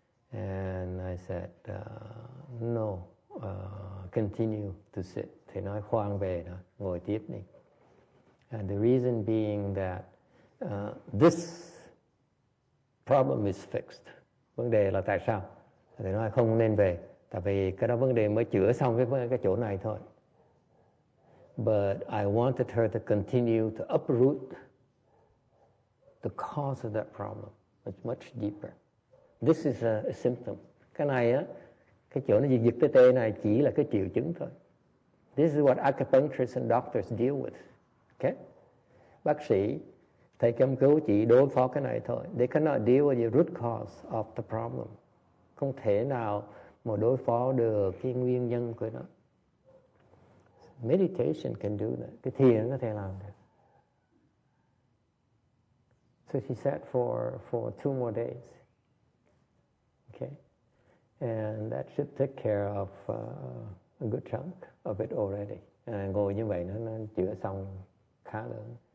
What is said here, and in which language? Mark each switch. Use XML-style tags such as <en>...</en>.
<en>And I said, no, continue to sit.</en> <vi>Thầy nói khoan về đó, ngồi tiếp đi.</vi> <en>And the reason being that this problem is fixed.</en> <vi>Vấn đề là tại sao? Thầy nói không nên về. Tại vì cái đó vấn đề mới chữa xong cái chỗ này thôi.</vi> <en>But I wanted her to continue to uproot the cause of that problem. It's much deeper. This is a symptom.</en> <vi>Cái này á, cái chỗ nó giật cái tê này chỉ là cái triệu chứng thôi.</vi> <en>This is what acupuncturists and doctors deal with. Okay?</en> <vi>Bác sĩ, thầy châm cứu chỉ đối phó cái này thôi.</vi> <en>They cannot deal with the root cause of the problem.</en> <vi>Không thể nào mà đối phó được cái nguyên nhân của nó.</vi> <en>Meditation can do that.</en> <vi>Cái thiền có thể làm được.</vi> <en>So she sat for 2 more days. Okay? And that should take care of a good chunk of it already.</en> <vi>Ngồi như vậy nó chữa xong khá lớn.</vi>